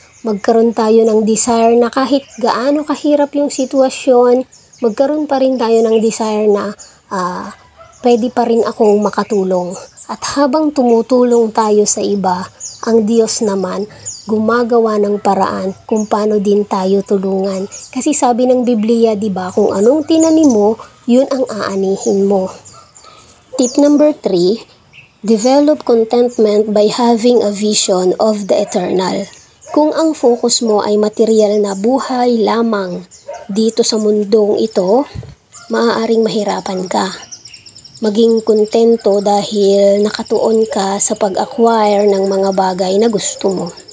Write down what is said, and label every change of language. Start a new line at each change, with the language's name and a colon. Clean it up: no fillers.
Filipino: Magkaroon tayo ng desire na kahit gaano kahirap yung sitwasyon, magkaroon pa rin tayo ng desire na pwede pa rin akong makatulong. At habang tumutulong tayo sa iba, ang Diyos naman gumagawa ng paraan kung paano din tayo tulungan. Kasi sabi ng Biblia, 'di ba, kung anong tinanim mo, yun ang aanihin mo.
English: Tip number 3, develop contentment by having a vision of the eternal.
Filipino: Kung ang focus mo ay material na buhay lamang dito sa mundong ito, maaaring mahirapan ka. Maging kontento dahil nakatuon ka sa pag-acquire ng mga bagay na gusto mo.